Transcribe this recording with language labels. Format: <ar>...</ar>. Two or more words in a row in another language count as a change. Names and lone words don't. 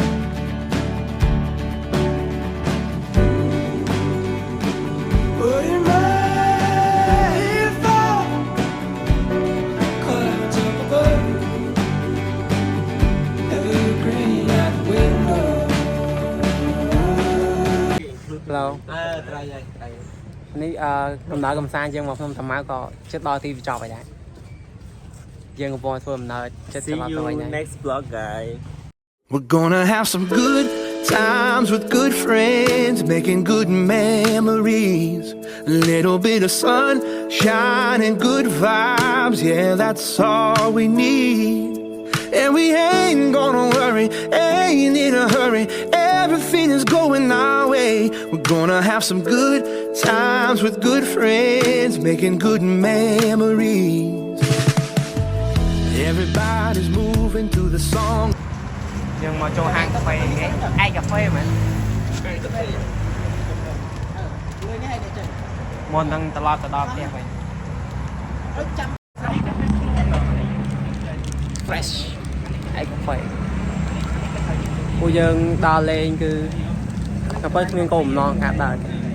<en>But it may fall clouds up above, evergreen at window.</en> <km>ឡូ ត្រៃហើយត្រៃ នេះដំណើរកំសាន្តយើងមកភ្នំតាម៉ៅក៏ជិតដល់ទីបញ្ចប់ហើយដែរយើងកំពុងធ្វើដំណើរជិតត្រឡប់ទៅវិញហើយ</km> <en>next vlog guys. We're gonna have some good times with good friends, making good memories. A little bit of sunshine and good vibes, yeah, that's all we need. And we ain't gonna worry, ain't in a hurry, everything is going our way. We're gonna have some good times with good friends, making good memories. Everybody's moving to the song.</en> <km>យើងមកចូលហាងកាហ្វេនេះឯកកាហ្វេមែន លើនេះហើយនេះចឹង មុននឹងត្រឡប់ទៅដល់ផ្ទះវិញ ចាំ fresh ឯកកាហ្វេពួកយើងដល់លេងគឺកាហ្វេគ្មានកូនបំណងកាត់ដល់</km>